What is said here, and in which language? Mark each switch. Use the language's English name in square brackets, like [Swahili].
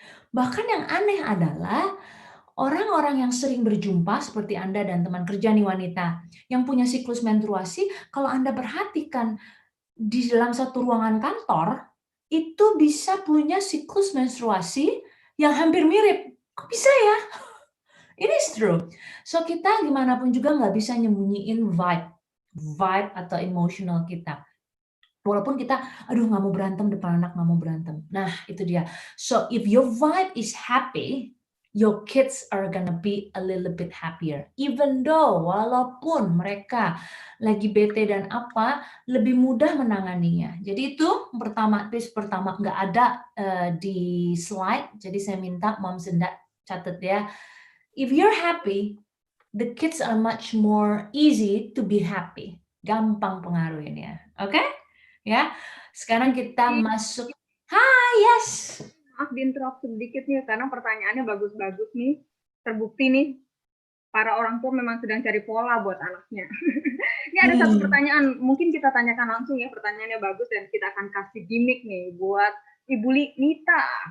[Indonesian] Bahkan yang aneh adalah orang-orang yang sering berjumpa seperti Anda dan teman kerja nih wanita, yang punya siklus menstruasi, kalau Anda perhatikan di dalam satu ruangan kantor, itu bisa punya siklus menstruasi yang hampir mirip. Kok bisa ya? [English] It is true. [Indonesian] So kita gimana pun juga nggak bisa nyembunyiin vibe atau emotional kita. Walaupun kita, aduh nggak mau berantem depan anak, nggak mau berantem. Nah itu dia. [English] So if your vibe is happy, your kids are gonna be a little bit happier. Even though, [Indonesian] walaupun mereka lagi bete dan apa, lebih mudah menanganinya. Jadi itu tips pertama nggak ada di slide. Jadi saya minta Mom Senda catat ya. [English] If you're happy, the kids are much more easy to be happy. [Indonesian] Gampang pengaruhinnya. Oke? Ya. Sekarang kita masuk. Hai, yes. Maaf diinterupsi sedikit nih, karena pertanyaannya bagus-bagus nih. Terbukti nih, para orang tua memang sedang cari pola buat anaknya. Ini ada satu pertanyaan, mungkin kita tanyakan langsung ya, pertanyaannya bagus dan kita akan kasih gimmick nih buat Ibu Nita.